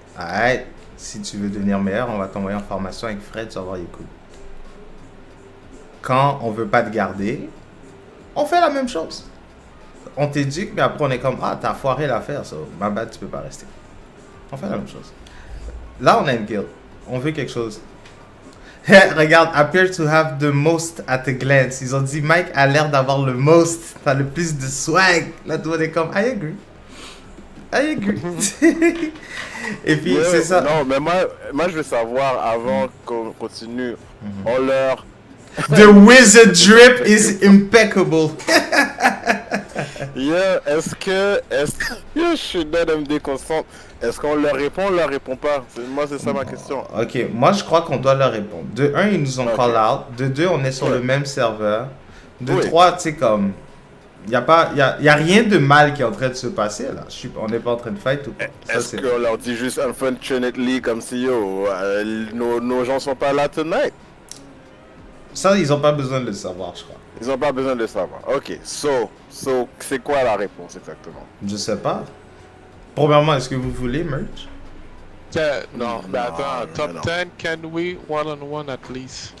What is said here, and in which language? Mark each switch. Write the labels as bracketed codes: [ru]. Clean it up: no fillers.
[fr] Alright, si tu veux devenir meilleur, on va t'envoyer en formation avec Fred, tu vas voir, il est cool. Quand on veut pas te garder, on fait la même chose. On t'éduque, mais après on est comme, ah, t'as foiré l'affaire, ça. Ma bad, tu peux pas rester. On fait la même chose. Là, on a une guild. On veut quelque chose. [en] Regarde, appear to have the most at a glance. [fr] Ils ont dit, Mike a l'air d'avoir le most. T'as le plus de swag. Là, tout le monde est comme, [en] I agree. I agree. [fr] Et puis, [en] Yeah, [fr] c'est ça. Non, mais moi, je veux savoir, avant qu'on continue, on leur... [en] The wizard drip is impeccable. [fr] Yeah, est-ce que je suis dans MD constant. Est-ce qu'on leur répond pas? Moi, c'est ça ma question. Ok, moi je crois qu'on doit leur répondre. De 1, ils nous ont call out. De 2, on est sur le même serveur. De 3, tu sais, comme. Il n'y a rien de mal qui est en train de se passer là. On n'est pas en train de fight ou quoi. Est-ce qu'on leur dit juste unfortunately comme si yo, nos gens sont pas là tonight? Ça, ils n'ont pas besoin de le savoir, je crois. Ils n'ont pas besoin de le savoir. Ok, so c'est quoi la réponse exactement? Je sais pas. Premièrement, est-ce que vous voulez merch? Non, mais attends, [en] top 10, can we one-on-one at least?